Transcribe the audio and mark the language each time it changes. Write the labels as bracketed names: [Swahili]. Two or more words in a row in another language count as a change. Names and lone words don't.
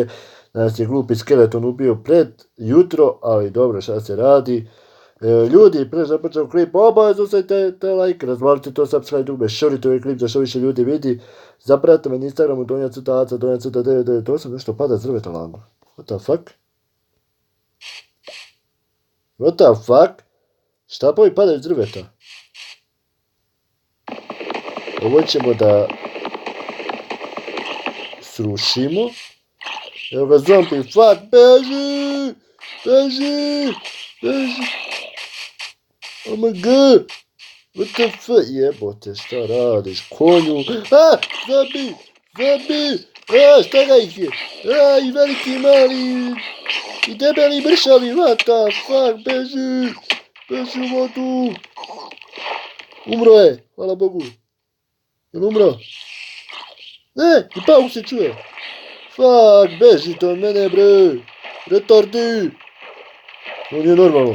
[Serbian] Nas je glupi skeleton ubio pred jutro, ali dobro, šta se radi. Ljudi, prije započeo klip, obavezno ostavite te like, razvalite to, subscribe, dugme, šorite ovaj klip da što više ljudi vidi. Zapratite me na Instagramu, Donja Crta Aca, Donja Crta 998, nešto pada s drveta lamo. [English] What the fuck? What the fuck? [Serbian] Štapovi padaju s drveta. Ovo ćemo da srušimo. Evo ga zombi, fuck, beži! Beži! Beži! [English] Oh my god! What the fuck? [Serbian] Jebote, šta radiš, konju? A! Zombi! Zombi! A! Šta ga ih je? A! I veliki, i mali! I debeli, mršavi! [English] What the fuck? [Serbian] Beži! Beži u vodu! Umro je! Hvala Bogu! Jel umro? Ne! I pauk se čuje! Fuck! Bežite od mene, bre! Retardi! On je normalno.